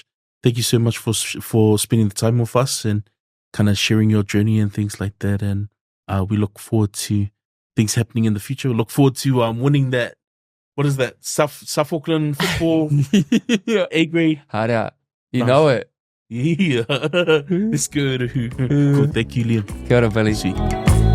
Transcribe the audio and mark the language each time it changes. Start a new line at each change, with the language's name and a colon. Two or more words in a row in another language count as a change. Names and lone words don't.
English: Thank you so much for spending the time with us and kind of sharing your journey and things like that. And we look forward to things happening in the future. We look forward to winning that. What is that? South Auckland football A grade. Hard out. You know it. Yeah. It's good. Cool. Thank you, Liam.
Māori: Kia ora, Billy.
English: See you.